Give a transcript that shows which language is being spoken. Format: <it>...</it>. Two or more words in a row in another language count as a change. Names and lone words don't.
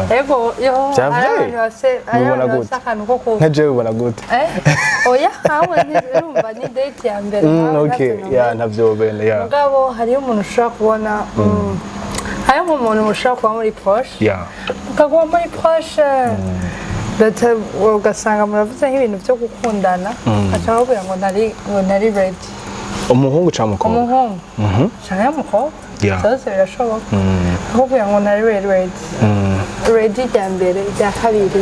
<rn>Ego yo ubona gute? Nka jewe ubona gute? Oya hawe ntirumva ni date ya mbere. Okay, ntavyo bene ya. Mugabo hariyo umuntu ushobora kubona hariyo nk'umuntu mushobora kuba muri proche. Ukaguma muri proche ugasanga muravuze nk'ibintu byo gukundana ashaka kugira ngo nari ready. Umuhungu cyangwa umukobwa? Umuhungu cyangwa umukobwa byose birashoboka. Kugira ngo nari ready rya mbere rya kabiri</rn>